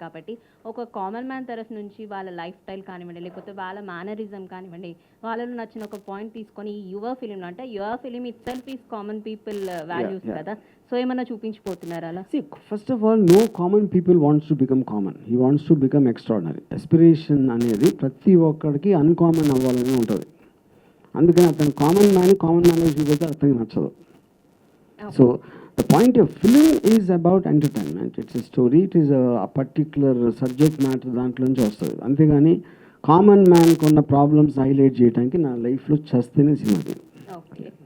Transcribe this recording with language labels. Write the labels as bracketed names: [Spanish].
[Telugu] కాబట్టి ఒక common man తరఫు నుంచి వాళ్ళ లైఫ్ స్టైల్ కానివ్వండి, లేకపోతే వాళ్ళ మేనరిజం కానివ్వండి, వాళ్ళలో నచ్చిన ఒక పాయింట్ తీసుకొని ఈ యువర్ ఫిలింలో అంటే [English] your film itself is common people values [Telugu] కదా. సో ఏమన్నా చూపించిపోతున్నారు అలా? [English] First of all, no common people wants to become common. He wants to become extraordinary. [Telugu] ఎస్పిరేషన్ అనేది ప్రతి ఒక్కడికి అన్కామన్ అవ్వాలని ఉంటుంది. అందుకని అతను కామన్ మ్యాన్ చూపిస్తే అతనికి నచ్చదు. [English] So the point of film is about entertainment. It's a story. It is a particular subject matter [Telugu] దాంట్లో నుంచి వస్తుంది. అంతేగాని కామన్ మ్యాన్కి ఉన్న ప్రాబ్లమ్స్ హైలైట్ చేయడానికి నా లైఫ్లో చేస్తేనే సినిమా. ఓకే.